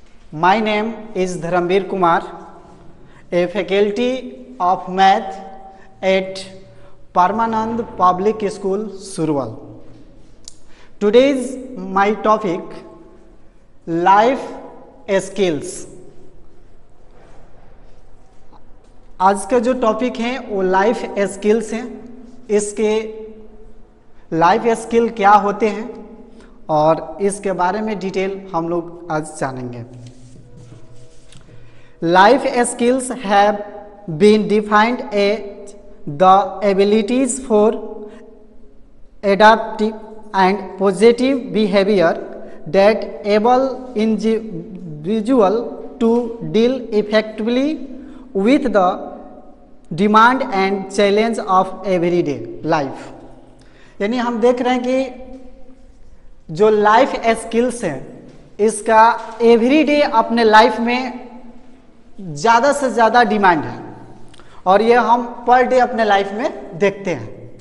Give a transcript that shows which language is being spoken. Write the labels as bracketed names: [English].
[English] My name is Dharamveer Kumar, a faculty of math at Paramanand Public School, Surwal. Today's my topic life skills. [Hindi] आज का जो topic है वो life skills हैं. इसके life skill क्या होते हैं और इसके बारे में डिटेल हम लोग आज जानेंगे. [English] Life skills have been defined as the abilities for adaptive and positive behavior that able individual to deal effectively with the demand and challenge of everyday life. [Hindi] यानी हम देख रहे हैं कि जो लाइफ स्किल्स हैं इसका एवरीडे अपने लाइफ में ज़्यादा से ज़्यादा डिमांड है और ये हम पर डे अपने लाइफ में देखते हैं.